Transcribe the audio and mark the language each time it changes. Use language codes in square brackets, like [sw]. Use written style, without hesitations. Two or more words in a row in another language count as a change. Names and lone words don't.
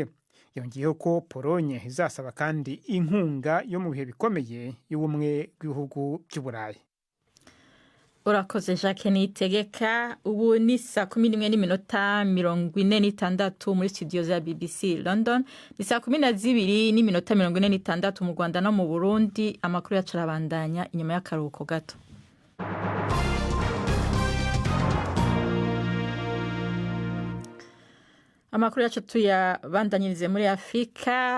[rw] Yongeyeho ko Polonye izasaba kandi inkunga yo mu bihe bikomeye y'ubumwe bw'ibihugu by'Uburayi. [rn] Urakoze Jacques Niyitegeka. Ubu ni 11:46 muri studio za BBC London, ni 12:46 mu Rwanda no mu Burundi. Amakuru yacu arabandanya inyuma y'akaruhuko gato. Amakuru yacu tuyabandanyirize muri Afrika.